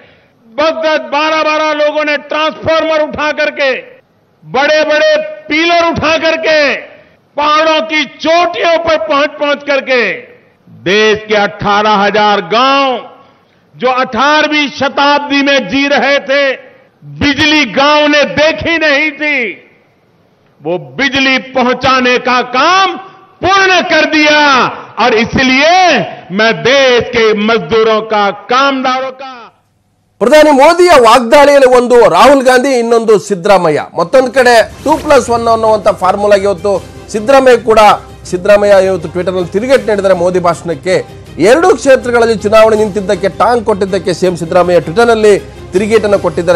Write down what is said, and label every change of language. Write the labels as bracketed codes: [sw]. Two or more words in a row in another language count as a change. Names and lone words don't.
[hi] 12 लोगों ने ट्रांसफार्मर उठा करके, बड़े बड़े पिलर उठा करके, पहाड़ों की चोटियों पर पहुंच करके देश के 18,000 गांव जो 18वीं शताब्दी में जी रहे थे, बिजली गांव ने देखी नहीं थी, वो बिजली पहुंचाने का काम पूर्ण कर दिया. और इसलिए मैं देश के मजदूरों का, कामगारों का. [kn] ಪ್ರಧಾನಿ ಮೋದಿಯ ವಾಗ್ದಾಳಿಯಲ್ಲಿ ಒಂದು ರಾಹುಲ್ ಗಾಂಧಿ, ಇನ್ನೊಂದು ಸಿದ್ದರಾಮಯ್ಯ. ಮತ್ತೊಂದು ಕಡೆ 2+1 ಅನ್ನುವಂಥ ಫಾರ್ಮುಲಾಗೆ ಇವತ್ತು ಸಿದ್ದರಾಮಯ್ಯ ಇವತ್ತು ಟ್ವಿಟರ್ನಲ್ಲಿ ತಿರುಗೇಟು ನೀಡಿದರೆ ಮೋದಿ ಭಾಷಣಕ್ಕೆ. 2 ಕ್ಷೇತ್ರಗಳಲ್ಲಿ ಚುನಾವಣೆ ನಿಂತಿದ್ದಕ್ಕೆ ಟಾಂಗ್ ಕೊಟ್ಟಿದ್ದಕ್ಕೆ ಸಿಎಂ ಸಿದ್ದರಾಮಯ್ಯ ಟ್ವಿಟರ್ನಲ್ಲಿ ತಿರುಗೇಟನ್ನು ಕೊಟ್ಟಿದ್ದಾರೆ.